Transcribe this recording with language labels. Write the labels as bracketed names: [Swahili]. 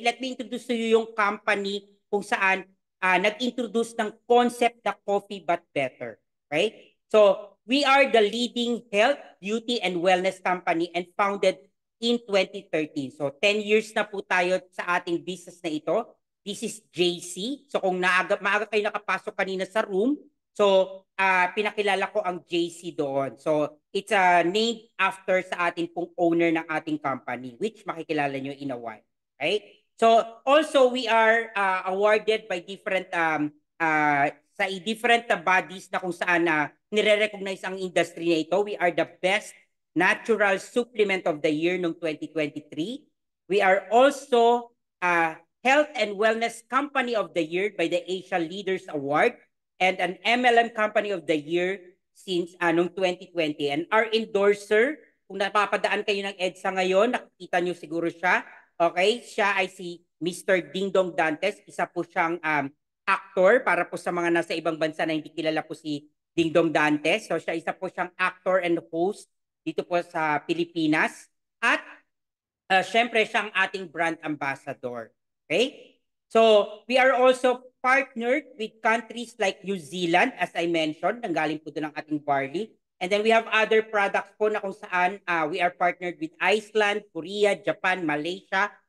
[English] Let me introduce to you [Filipino] yung company kung saan nag-introduce ng concept na [English] coffee but better. Okay? So, we are the leading health, beauty, and wellness company and founded in 2013. [Filipino] So, 10 years na po tayo sa ating business na ito. [English] This is JC. [Filipino] So, kung maaga kayo nakapasok kanina sa room, so, pinakilala ko ang JC doon. So, it's named after sa ating pong owner ng ating company, which makikilala nyo in a while. [English] Okay? So, also, we are awarded by different, sa different bodies [Filipino] na kung saan nire-recognize ang industry na ito. [English] We are the best natural supplement of the year noong 2023. We are also Health and Wellness Company of the Year by the Asia Leaders Award and an MLM Company of the Year since noong 2020. [Filipino] And our endorser, kung napapadaan kayo ng EDSA ngayon, nakikita nyo siguro siya. Okay, siya ay si Mr. Dingdong Dantes. Isa po siyang actor para po sa mga nasa ibang bansa na hindi kilala po si Dingdong Dantes. So siya isa po siyang actor and host dito po sa Pilipinas. At syempre siyang ating brand ambassador. Okay? [English] So we are also partnered with countries like New Zealand, as I mentioned, [Filipino] nanggaling po doon ang ating barley. [English] And then we have other products [Filipino] po na kung saan [English] we are partnered with Iceland, Korea, Japan, Malaysia.